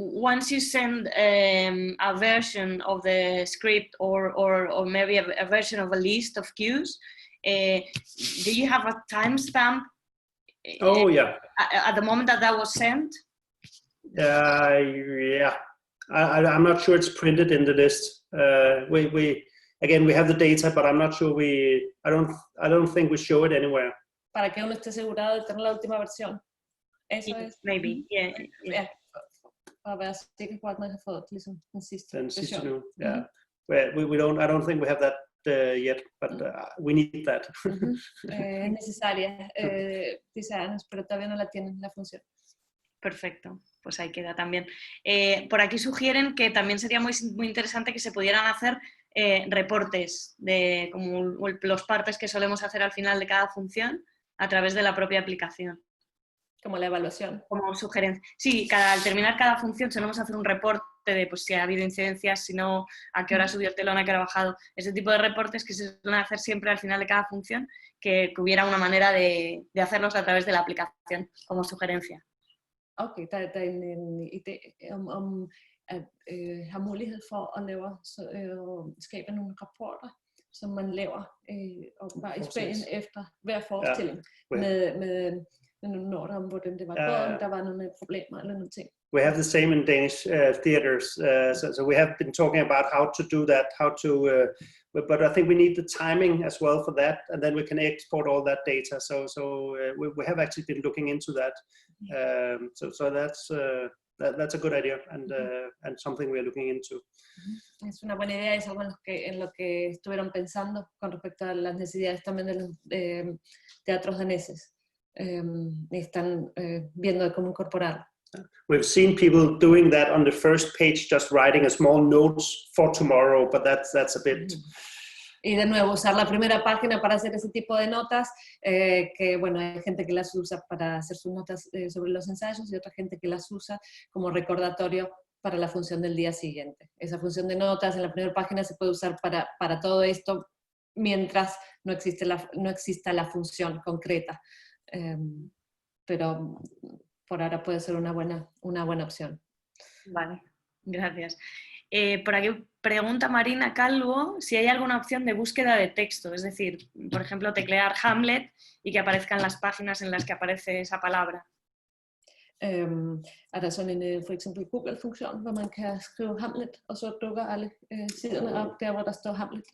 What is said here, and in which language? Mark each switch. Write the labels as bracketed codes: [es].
[en] Once you send a version of the script or maybe a version of a list of cues, do you have a timestamp? Oh yeah. At the moment that was sent? Yeah. I'm not sure it's printed in the list. We have the data, but I'm not sure I don't think we show it anywhere. [es] Para que uno esté asegurado de tener la última versión. Eso es. [en] Maybe, yeah. [da] Para være sikker på, at man har fået ligesom den sidste version. Yeah. [en] I don't think we have that yet, but we need that. [es] Es necesaria, dice Ana, pero todavía no la tienen la función. Perfecto, pues ahí queda también. Por aquí sugieren que también sería muy interesante que se pudieran hacer reportes de como los partes que solemos hacer al final de cada función a través de la propia aplicación. Como la evaluación. Como sugerencia. Sí, al terminar cada función solemos hacer un reporte de pues, si ha habido incidencias, si no, a qué hora subió el telón, a qué hora ha bajado. Ese tipo de reportes que se suelen hacer siempre al final de cada función, que hubiera una manera de hacerlos a través de la aplicación, como sugerencia. [da] Okay, der er en idé om at have mulighed for at skabe nogle rapporter, som man laver bare i Spanien efter hver forestilling, med når der om, hvordan det var gået, om der var nogle problemer eller nogle ting. [en] We have the same in Danish theaters, so we have been talking about how to do that, but I think we need the timing as well for that, and then we can export all that data. So we have actually been looking into that. So that's a good idea and something we are looking into. [es] Es una buena idea, es algo en lo que estuvieron pensando con respecto a las necesidades también de los teatros daneses. Están viendo cómo incorporar. [en] We've seen people doing that on the first page, just writing a small notes for tomorrow, but that's a bit. [es] Y de nuevo, usar la primera página para hacer ese tipo de notas, que bueno, hay gente que las usa para hacer sus notas sobre los ensayos y otra gente que las usa como recordatorio para la función del día siguiente. Esa función de notas en la primera página se puede usar para todo esto mientras no exista la función concreta. Pero por ahora puede ser una buena opción. Vale, gracias. Por aquí pregunta Marina Calvo si hay alguna opción de búsqueda de texto, es decir, por ejemplo, teclear Hamlet y que aparezcan las páginas en las que aparece esa palabra. [da] Er der sådan en for eksempel Google-funktion, hvor man kan skrive Hamlet, og så dukker alle siderne op der, hvor der står Hamlet?